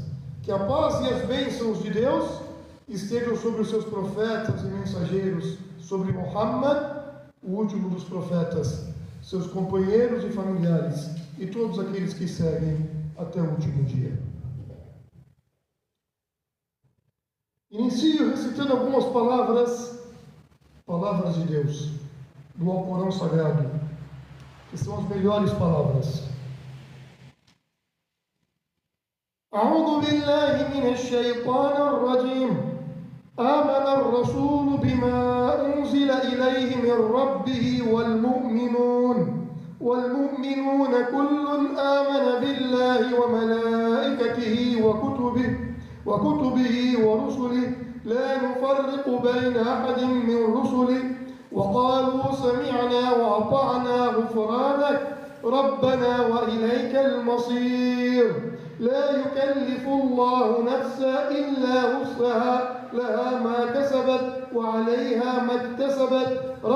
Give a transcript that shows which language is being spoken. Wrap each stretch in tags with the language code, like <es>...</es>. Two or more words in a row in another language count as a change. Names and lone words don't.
<pt>Que a paz e as bênçãos de Deus estejam sobre os seus profetas e mensageiros, sobre Muhammad, o último dos profetas, seus companheiros e familiares, e todos aqueles que seguem até o último dia. Inicio recitando algumas palavras de Deus, do Alcorão Sagrado, que são as melhores palavras.</pt> <ar>أعوذ بالله من الشيطان الرجيم. آمن الرسول بما أنزل إليه من ربه والمؤمنون كل آمن بالله وملائكته وكتبه ورسله لا نفرق بين أحد من رسله وقالوا سمعنا وأطعنا غفرانك ربنا وإليك المصير لا يكلف الله نفسا إلا وسعها لها ما كسبت وعليها ما اكتسبت</ar>